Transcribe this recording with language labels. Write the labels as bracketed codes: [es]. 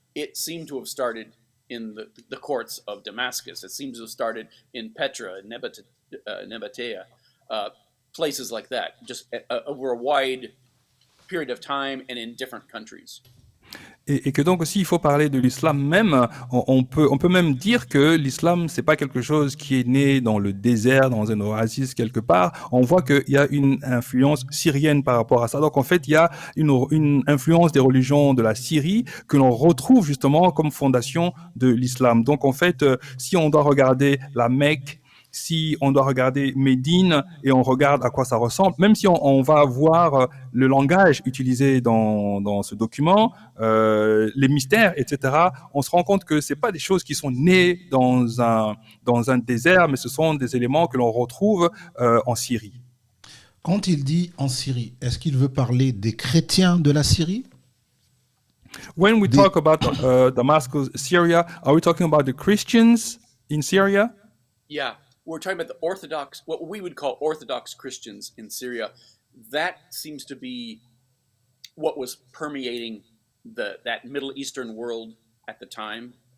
[en] It seemed to have started in the courts of Damascus. It seems to have started in Petra, Nabatea, places like that, just over a wide period of time and in different countries. [fr] Et que donc aussi il faut parler de l'islam même. On peut même dire que l'islam c'est pas quelque chose qui est né dans le désert, dans un oasis quelque part. On voit qu'il y a une influence syrienne par rapport à ça. Donc en fait il y a une influence des religions de la Syrie que l'on retrouve justement comme fondation de l'islam. Donc en fait si on doit regarder la Mecque, si on doit regarder Médine et on regarde à quoi ça ressemble, même si on va voir le langage utilisé dans ce document, les mystères, etc., on se rend compte que c'est pas des choses qui sont nées dans un désert, mais ce sont des éléments que l'on retrouve en Syrie. Quand il dit en Syrie, est-ce qu'il veut parler des chrétiens de la Syrie? [en] When we talk about Damascus, Syria, are we talking about the Christians in Syria? Yeah. We're talking about the Orthodox, what we would call Orthodox Christians in Syria. That seems to be what was permeating that Middle Eastern world at the time.